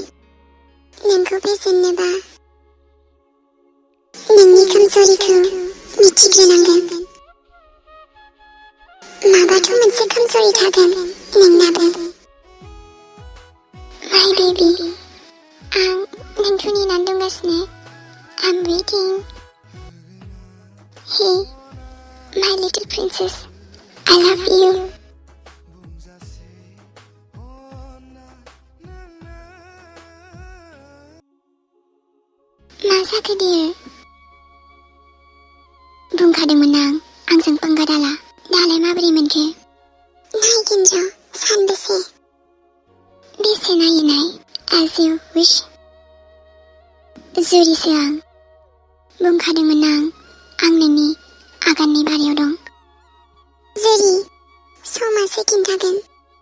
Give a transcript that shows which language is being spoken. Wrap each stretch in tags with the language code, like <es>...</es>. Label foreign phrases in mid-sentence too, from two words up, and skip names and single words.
<brx>नोंखौ फेजेननोबा नोंनि कमजोरिखौ मिथिग्रोनांगोन। माबाथ' मोनसे कमजोरि थागोन नोंनाबो।</brx> <en>my baby</en> <brx>आं नोंखौ नेनानै दंगासिनो।</brx> <en>I'm waiting. Hey my little princess, I love you.</en> <brx>मा जाखो dear? बुंखादोंमोन आं आंजों पंगा दाला। दालाय माबोरै मोनखो? नायगोन र' सानबेसे। बेसे नायो नाय</brx> <en>as you wish.</en> <brx>जुरिसो आं। बुंखादोंमोन आं नोंनि आगाननि बारियाव दं। जुरि समा सेकेन्ड थागोन।</brx>